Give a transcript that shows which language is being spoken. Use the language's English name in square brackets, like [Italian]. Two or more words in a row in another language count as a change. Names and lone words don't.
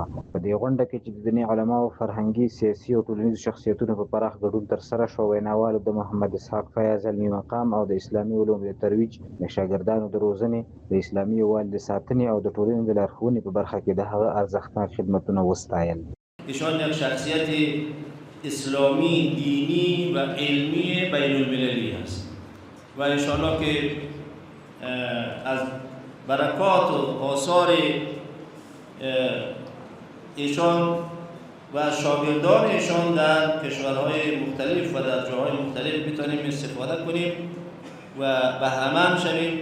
[Pashto] په دې غونډه کې چې د دیني علماو، فرهنګي، سیاسي او ټولنیزو شخصیتونو په پراخ ګډون ترسره شوه، ویناوالو د محمد اسحاق فیاض علمي مقام او د اسلامي علومو د ترویج، د شاګردانو د روزنې، د اسلامي یووالي د ساتنې او د ټولنې د لارښوونې په برخه کې د هغه ارزښتناک خدمتونه وستایل. [Persian] ایشان یک شخصیت اسلامی، دینی و علمی بین المللی است و انشاءالله که از برکات و آثار ایشان و شاگردان ایشان در کشورهای مختلف و در جاهای مختلف میتونیم استفاده کنیم و بهره‌مند شویم.